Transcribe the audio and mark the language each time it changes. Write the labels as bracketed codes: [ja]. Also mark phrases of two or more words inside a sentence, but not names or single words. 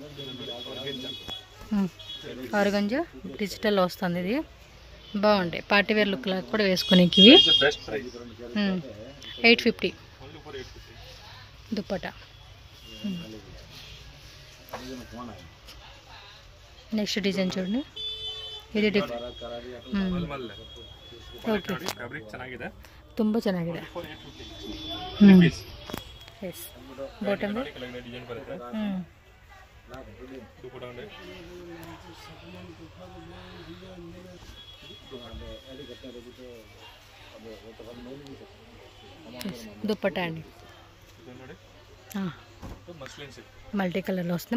[te] ఆర్గంజా డిజిటల్లో వస్తుంది. ఇది బాగుంటాయి, [en] party wear look [te] లాగా కూడా వేసుకునేకి. 850 దుప్పట. [en] next design [te] చూడండి, ఇది [kn] ಓಕೆ ತುಂಬ ಚೆನ್ನಾಗಿದೆ. [en] S bottom [te] దుప్పట అండి, మల్టీ కలర్లో వస్తుంది.